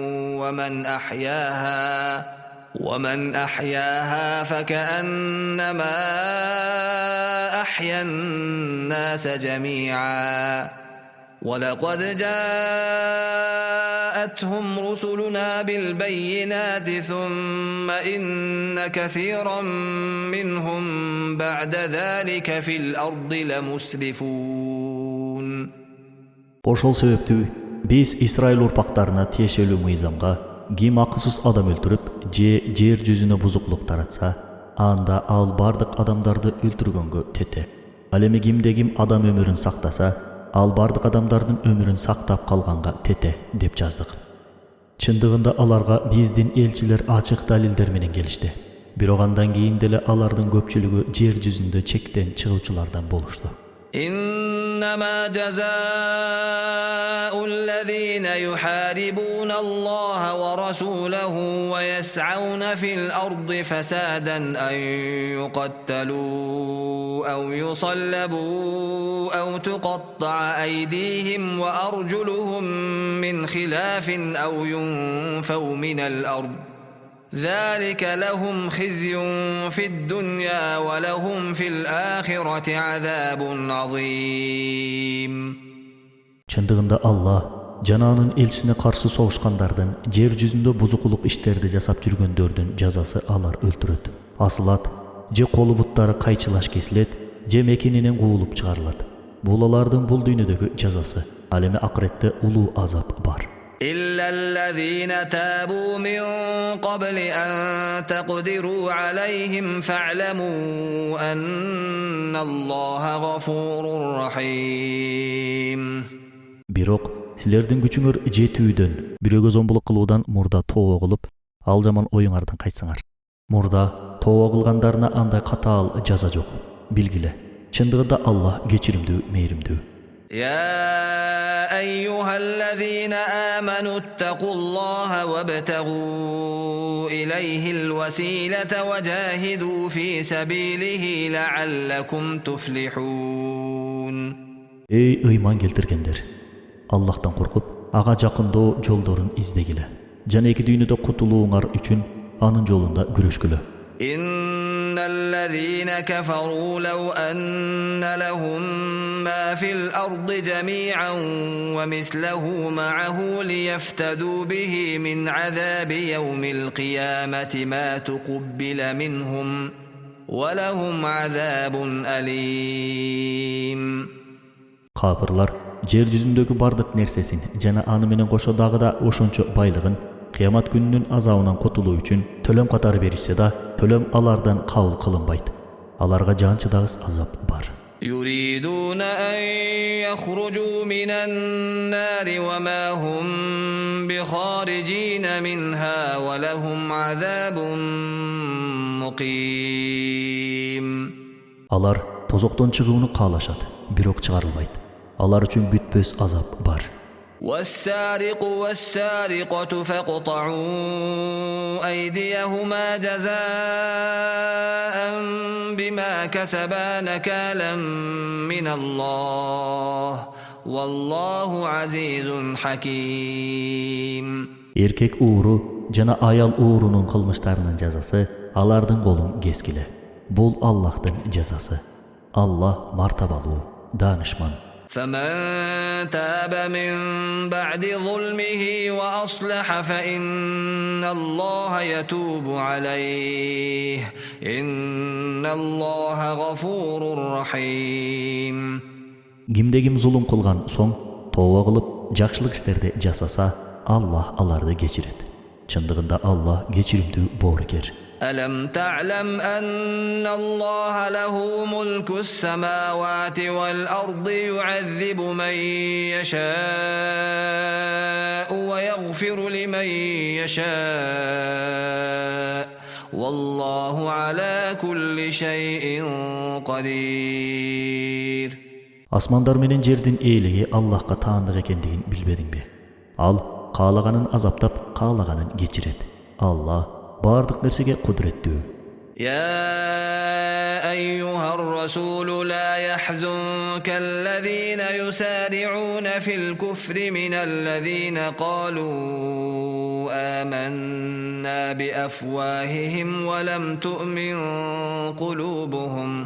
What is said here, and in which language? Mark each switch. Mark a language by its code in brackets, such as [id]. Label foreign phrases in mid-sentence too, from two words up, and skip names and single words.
[ar] ومن أحياها فكأنما أحيا الناس جميعا ولقد جاءتهم رسلنا بالبينات ثم إن كثيرا منهم بعد ذلك في الأرض لمسرفون. [ky] Ошол себептүү биз Исраил урпактарына тиешелүү мыйзамга ким акысыз адам өлтүрүп же жер жүзүнө бузуклук таратса, анда ал бардык адамдарды өлтүргөнгө тете. Ал эми ким адам өмүрүн сактаса, ал бардык адамдардын өмүрүн сактап калганга тете деп жаздык. Чындыгында аларга биздин элчилер ачык далилдер менен келишти. Бирок андан кийин деле алардын көпчүлүгү жер жүзүндө чектен чыгуучулардан болушту. [ar] إنما جزاء الذين يحاربون الله ورسوله ويسعون في الأرض فسادا أن يقتلوا أو يصلبوا أو تقطع أيديهم وأرجلهم من خلاف أو ينفوا من الأرض ذلك لهم خزي في الدنيا ولهم في الآخرة عذاب عظيم. [ky] Чындыгында Аллах жананын элчисине каршы согушкандардын жер жүзүндө бузукулук иштерди жасап жүргөндөрдүн жазасы алар өлтүрөт, асылат, же колу буттары кайчылаш кесилет, же мекенинен куулуп чыгарылат. Бул алардын бул дүйнөдөгү жазасы. Ал эми акыретте улуу азап бар. [ar] إلا الذين تابوا من قبل أن تقدروا عليهم فاعلموا أن الله غفور رحيم. [ky] Бирок силердин күчүңөр жетүүдөн, бирөөгө зомбулук кылуудан мурда тообо кылып, ал жаман оюңардан кайтсаңар. Мурда тообо кылгандарына андай катаал жаза жок. Билгиле, чындыгында Аллах кечиримдүү, мээримдүү. [ar] يا أيها الذين آمنوا اتقوا الله وابتغوا إليه الوسيلة وجاهدوا في سبيله لعلكم تفلحون. [ky] Ey ыйман келтиргендер, Аллахтан коркуп, ага жакындоо жолдорун издегиле. Жана эки дүйнөдө кутулууңар үчүн анын жолунда күрөшкүлө. [ar] إن الذين كفروا لو أن لهم ما في الأرض جميعا ومثله معه ليفتدوا به من عذاب يوم القيامة ما تقبل منهم ولهم عذاب أليم. [ky] Капырлар жер жүзүндөгү бардык нерсесин жана аны менен кошо дагы да ошончо байлыгын кыямат күнүнүн азабынан кутулуу үчүн төлөм катары беришсе да, төлөм алардан кабыл кылынбайт. Аларга жан чыдагыс азап бар. [ar] يريدون أن يخرجوا من النار وما هم بخارجين منها ولهم عذاب مقيم. [ky] Алар тозоктон чыгууну каалашат, бирок чыгарылбайт. Алар үчүн бүтпөс азап бар. [ar] والسارق والسارقة فاقطعوا أيديهما جزاء بما كسبا نكالا من الله والله عزيز حكيم. [ky] Эркек ууру жана аял уурунун кылмыштарынын жазасы алардын колун кескиле. Бул Аллахтын жазасы. Аллах мартабалуу, данышман. [ar] فمن تاب من بعد ظلمه وأصلح فإن الله يتوب عليه إن الله غفور رحيم. [ky] Кимде-ким зулум кылган соң тообо кылып жакшылык иштерди жасаса, Аллах аларды кечирет. Чындыгында Аллах кечиримдүү, боорукер. [ar] ألم تعلم أن الله له ملك السماوات والأرض يعذب من يشاء ويغفر لمن يشاء والله على كل شيء قدير. [ky] Asmanдар менен жердин ээлиги Аллахка таандык экендигин билбедиңби? Ал каалаганын азаптап, каалаганын кечирет. Аллах бардык нерсеге кудуреттүү. [ar] يا أيها الرسول لا يحزنك الذين يسارعون في الكفر من الذين قالوا آمنا بأفواههم ولم تؤمن قلوبهم